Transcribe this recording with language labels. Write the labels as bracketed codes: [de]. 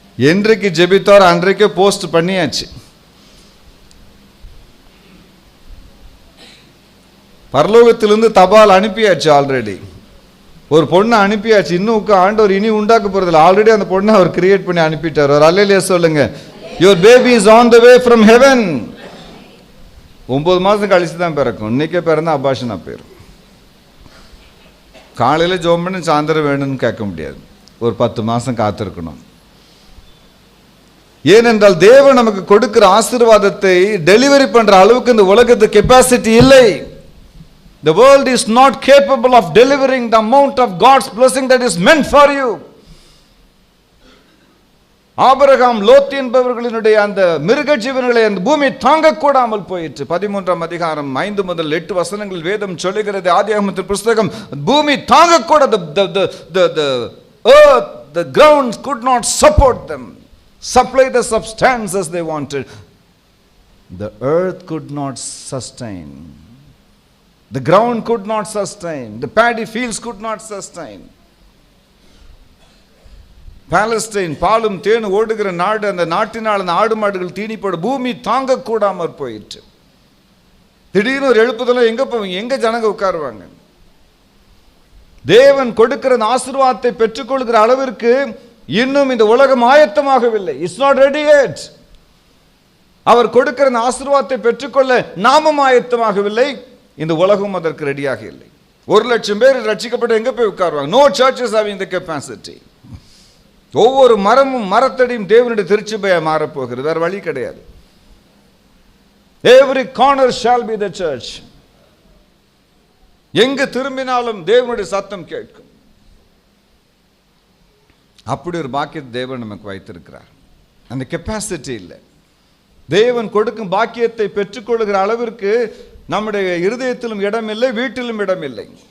[ta] என்றைக்கு ஜெபித்தார் அன்றைக்கே போஸ்ட் பண்ணியாச்சு. பரலோகத்திலிருந்து தபால் அனுப்பியாச்சு. ஆல்ரெடி ஒரு பொண்ணை அனுப்பியாச்சு. இன்னும் ஆண்டவர் இனி உண்டாக்க போறதில்லை. ஆல்ரெடி அந்த பொண்ணை அவர் கிரியேட் பண்ணி அனுப்பிட்டார். ஒரு அல்லேலூயா சொல்லுங்க. [en] Your baby is on the way from heaven. [ta] 9 மாதம் கழிச்சு தான் பிறக்கும். இன்னைக்கே பிறந்தா அபாஷனா போயிடும். காலையில் ஜெபம் பண்ணி சாயந்தரம் வேணும்னு கேட்க முடியாது. ஒரு 10 மாதம் காத்திருக்கணும். ஏனென்றால் தேவன் நமக்கு கொடுக்கிற ஆசீர்வாதத்தை டெலிவரி பண்ற அளவுக்கு இந்த உலகத்துக்கு கெப்பாசிட்டி இல்லை. [en] The world is not capable of delivering the amount of God's blessing that is meant for you. [ta] Abraham Lot என்பவர்களினுடைய அந்த மிருக ஜீவன்களை அந்த பூமி தாங்க கூடாமல் போயிற்று. 13ஆம் அதிகாரம் 5 முதல் 8 வசனங்கள் வேதம் சொல்லுகிறது. ஆதியாகமத்தின் புத்தகம், பூமி தாங்க கூட, [en] the earth, the ground could not support them, supply the substances they wanted. The earth could not sustain, the ground could not sustain, the paddy fields could not sustain. [ta] Palestine பாலும் தேனு ஓடுகிற நாடு. அந்த நாட்டினால் அந்த ஆடு மாடுகள் தீனிப்பட பூமி தாங்க கூடாமற் போயிற்று. திடீர்னு ஒரு எழுப்புதெல்லாம் எங்க போவீங்க, எங்க ஜனங்க உட்காருவாங்க? தேவன் கொடுக்கிற ஆசீர்வாதத்தை பெற்றுக்கொள்கிற அளவிற்கு இன்னும் இந்த உலகம் ஆயத்தமாகவில்லை. [en] It's not ready yet. [ta] அவர் கொடுக்கிற ஆசீர்வாதத்தை பெற்றுக்கொள்ள நாமும் ஆயத்தமாகவில்லை. இந்த உலகம் அதற்கு ரெடியாக இல்லை. 1,00,000 பேர் ரட்சிக்கப்பட்டு எங்க போய் உட்காருவாங்க? [en] No churches having the capacity. [ta] ஒவ்வொரு மரமும் மரத்தடியும் தேவனுடைய திருச்சபையா மாறப்போகிறது. வேற வழி கிடையாது. [en] Every corner shall be the church. [ta] எங்கு திரும்பினாலும் தேவனுடைய சத்தம் கேட்கும். அப்படி ஒரு பாக்கியத்தை தேவன் நமக்கு வைத்திருக்கிறார். அந்த கெப்பாசிட்டி இல்லை. தேவன் கொடுக்கும் பாக்கியத்தை பெற்றுக்கொள்கிற அளவிற்கு நம்முடைய இருதயத்திலும் இடம் இல்லை, வீட்டிலும் இடம் இல்லை.